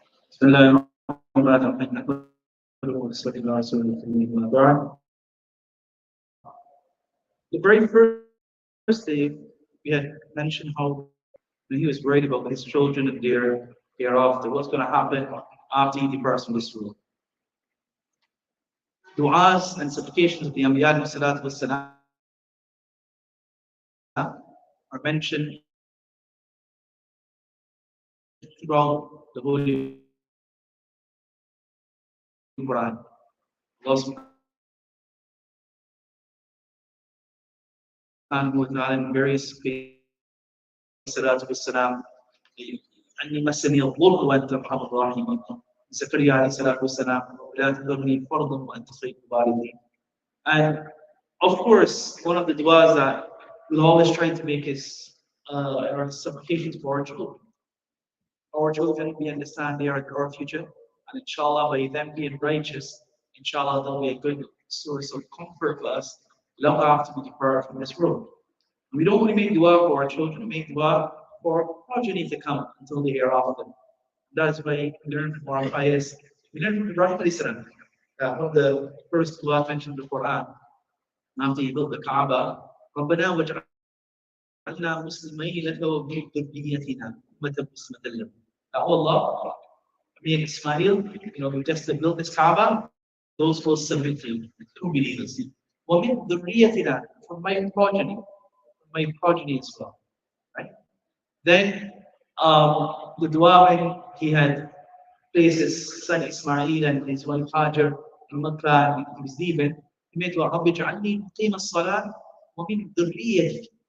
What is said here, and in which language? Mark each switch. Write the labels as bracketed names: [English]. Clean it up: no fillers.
[Arabic] بسم الله الرحمن الرحيم نحمده ونصلي على رسوله الكريم أما بعد. [English] The very first day we had mentioned how he was worried about his children and their hereafter, what's going to happen after he departs from this world. Du'as and supplications of the Anbiya salatu wassalam are mentioned throughout the Holy Quran. Allah subhanahu wa ta'ala in various salatu wassalam, [Arabic] أني مسني الضر وأنت أرحم الراحمين. زكريا عليه الصلاة والسلام لا تذرني فرضا وأنت خير الوالدين. [English] And of course, one of the du'as that we'll always try to make is our supplications for our children. Our children, we understand they are our future, and inshallah, by them being righteous, inshallah, they'll be a good source of comfort for us long after we depart from this world. We don't only make dua for our children, we make dua for progeny to come until the hereafter. That's why we learn from our pious. We learn from Ibrahim alayhi salam, one of the first dua mentioned in the Quran. After he built the Kaaba, [Arabic] ربنا وجعلنا مسلمين لك ومن ذريتنا أمة مسلمة لك. [English] Oh Allah, me and Ismail, we just built this Kaaba, those who submit to you, true believers. [Arabic] ومن ذريتنا, [English] from my progeny as well. Right? Then the dua when he had placed his son Ismail and his wife Hajar in Makkah and he was leaving, he made dua, [Arabic] رَبِّ اجْعَلْنِي مُقِيمَ الصَّلَاةِ وَمِنْ ذُرِّيَّتِي.